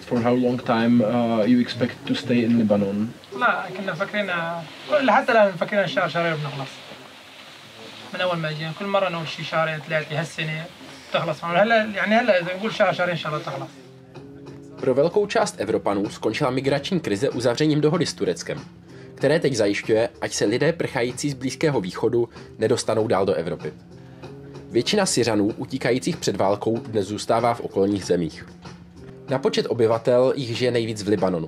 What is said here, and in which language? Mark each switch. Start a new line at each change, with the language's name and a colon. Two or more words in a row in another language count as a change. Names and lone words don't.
English: For how long time you expect to stay in Lebanon?
Arabic: لا كنا فاكرين حتى الآن فاكرين الشهر شهرين بنخلص. من أول ما جينا كل مرة نقول شي شهرين ثلاثة هالسنة تخلص. هلا إذا نقول شهر شهرين إن شاء الله تخلص.
Czech: Pro velkou část Evropanů skončila migrační krize uzavřením dohody s Tureckem, které teď zajišťuje, ať se lidé prchající z Blízkého východu nedostanou dál do Evropy. Většina Syřanů utíkajících před válkou dnes zůstává v okolních zemích. Na počet obyvatel jich žije nejvíc v Libanonu.